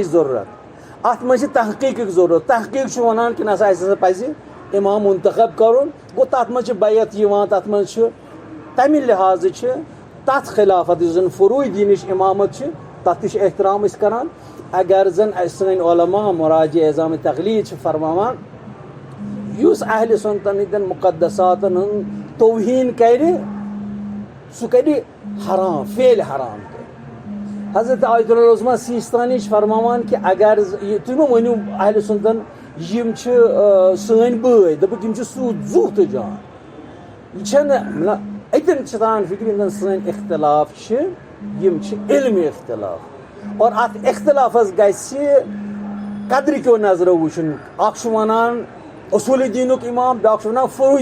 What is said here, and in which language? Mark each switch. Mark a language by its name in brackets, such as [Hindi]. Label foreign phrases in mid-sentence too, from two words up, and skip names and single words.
[Kashmiri] ضروٗرت اتھ منٛز چھِ تحقیٖقٕچ ضروٗرت تحقیٖق چھُ ونان کہِ نسا اسہِ ہسا پزِ امام منتخب کرُن گوٚو تتھ منٛز چھِ بیعت یِوان تتھ منٛز چھِ تمہِ لحاظہٕ چھِ تتھ خلافت یُس زن فروٗعی دیٖنٕچ امامت چھِ تتھ تہِ چھِ احترام أسۍ کران اگر زن سٲنۍ علما مراجع اعظام تقلید چھِ فرماوان یُس اہل سنتن ہٕنٛدٮ۪ن مقدساتن ہُنٛد توہین کرِ سُہ کرِ حرام فعلِ حرام کرِ حضرت آیت اللہ العظمیٰ سیستانی چھِ فرماوان کہ اگر تُہۍ مہ ؤنِو اہل سنتن یِم چھِ سٲنۍ بٲے دوٚپُکھ یِم چھِ سوٗد زُو تہٕ جان یہِ چھنہٕ اتٮ۪ن چھِ تران فکرِ یِم زن سٲنۍ اختلاف چھِ یِم چھِ علمی اختلاف اور اتھ اختلافس گژھِ قدرِ کیو نظرو وٕچھُن اکھ چھُ ونان اصوٗلِ دیٖنُک امام بیاکھ چھُ ونان فروٗعی